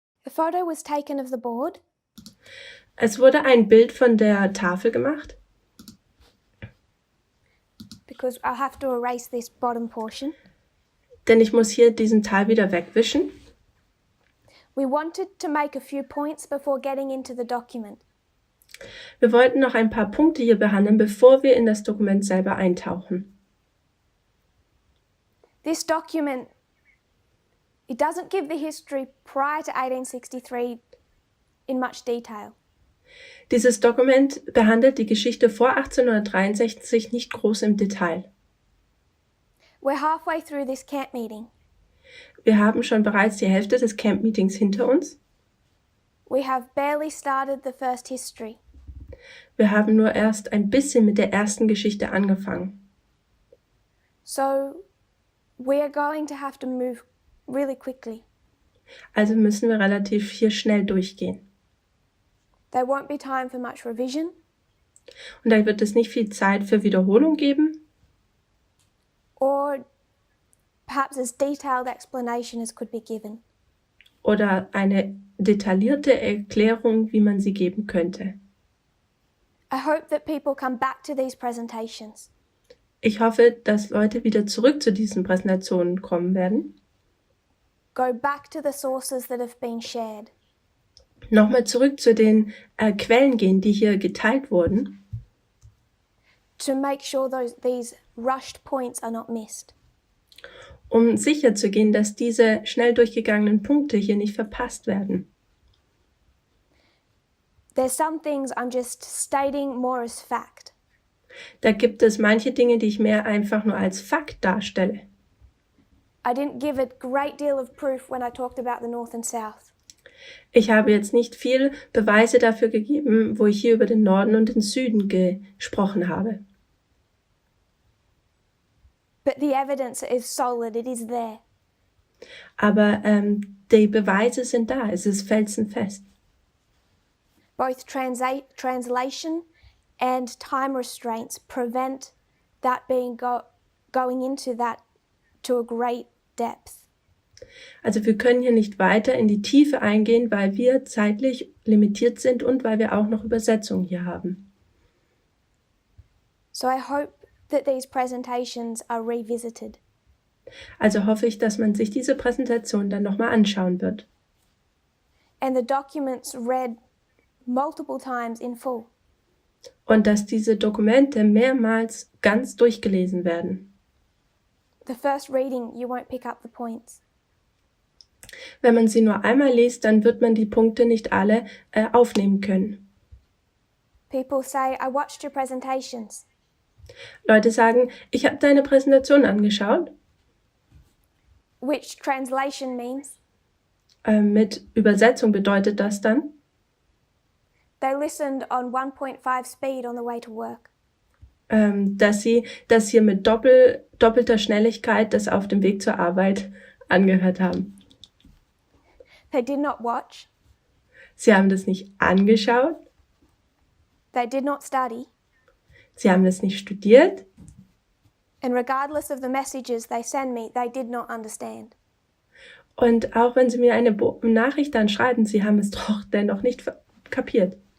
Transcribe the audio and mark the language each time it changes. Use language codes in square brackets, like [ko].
[en] photo was taken of the board [de] Es wurde ein Bild von der Tafel gemacht, [en] because I'll have to erase this bottom portion. [de] denn ich muss hier diesen Teil wieder wegwischen. [en] We wanted to make a few points before getting into the document. [de] Wir wollten noch ein paar Punkte hier behandeln, bevor wir in das Dokument selber eintauchen. [en] This document, it doesn't give the history prior to 1863 in much detail. [de] Dieses Dokument behandelt die Geschichte vor 1863 nicht groß im Detail. [en] We're halfway through this camp meeting. [de] Wir haben schon bereits die Hälfte des Camp-Meetings hinter uns. [en] We have barely started the first history. [de] Wir haben nur erst ein bisschen mit der ersten Geschichte angefangen. [en] So we are going to have to move really quickly. [de] Also müssen wir relativ hier schnell durchgehen. [en] There won't be time for much revision. [de] Und da wird es nicht viel Zeit für Wiederholung geben. [en] Or perhaps as detailed explanation as could be given. [de] Oder eine detaillierte Erklärung, wie man sie geben könnte. [en] I hope that people come back to these presentations. [de] Ich hoffe, dass Leute wieder zurück zu diesen Präsentationen kommen werden. [en] Go back to the sources that have been shared. [de] Nochmal zurück zu den Quellen gehen, die hier geteilt wurden. [en] To make sure these rushed points are not missed. [de] Um sicherzugehen, dass diese schnell durchgegangenen Punkte hier nicht verpasst werden. [en] There's some things I'm just stating more as fact. [de] Da gibt es manche Dinge, die ich mehr einfach nur als Fakt darstelle. [en] I didn't give a great deal of proof when I talked about the North and South. [de] Ich habe jetzt nicht viel Beweise dafür gegeben, wo ich hier über den Norden und den Süden gesprochen habe. [en] But the evidence is solid, it is there. [de] Aber die Beweise sind da, es ist felsenfest. [en] Both translation and time restraints prevent that being going into that to a great depth. [de] Also wir können hier nicht weiter in die Tiefe eingehen, weil wir zeitlich limitiert sind und weil wir auch noch Übersetzungen hier haben. [en] So I hope that these presentations are revisited. [de] Also hoffe ich, dass man sich diese Präsentation dann nochmal anschauen wird. [en] And the documents read multiple times in full. [de] Und dass diese Dokumente mehrmals ganz durchgelesen werden. [en] The first reading, you won't pick up the points. [de] Wenn man sie nur einmal liest, dann wird man die Punkte nicht alle aufnehmen können. [en] People say, I watched your presentations. [de] Leute sagen, ich habe deine Präsentation angeschaut. [en] Which translation means? [de] Mit Übersetzung bedeutet das dann, [en] They listened on 1.5 speed on the way to work. [de] dass sie das hier mit doppelter Schnelligkeit das auf dem Weg zur Arbeit angehört haben. [en] They did not watch. [de] Sie haben das nicht angeschaut. [en] They did not study. [de] Sie haben das nicht studiert. [en] And regardless of the messages they send me, they did not understand. [de] Und auch wenn sie mir eine Nachricht dann schreiben, sie haben es doch dennoch nicht kapiert.